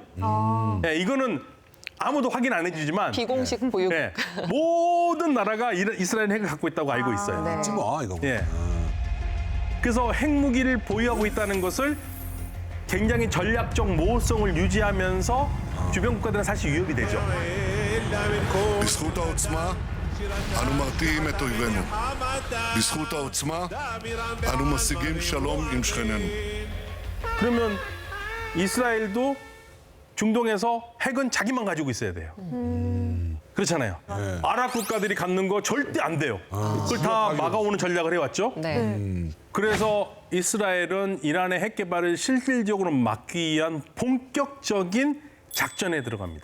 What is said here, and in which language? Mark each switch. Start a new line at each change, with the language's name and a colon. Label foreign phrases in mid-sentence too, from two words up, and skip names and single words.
Korean: 네, 이거는 아무도 확인 안 해주지만 비공식 보육. 네, 모든 나라가 이스라엘 핵을 갖고 있다고 알고 있어요. 네. 하지 마, 이거. 예. 그래서 핵무기를 보유하고 있다는 것을 굉장히 전략적 모호성을 유지하면서 주변 국가들은 사실 위협이 되죠.
Hebrew: בזכות העוצמה, אנו מרתיעים את אויבינו. בזכות העוצמה, אנו משיגים שלום עם שכנינו.
Korean: 그러면 이스라엘도 중동에서 핵은 자기만 가지고 있어야 돼요. 그렇잖아요. 아랍 국가들이 갖는 거 절대 안 돼요. 그걸 다 막아오는 전략을 해왔죠. 네. 그래서 이스라엘은 이란의 핵 개발을 실질적으로 막기 위한 본격적인 작전에 들어갑니다.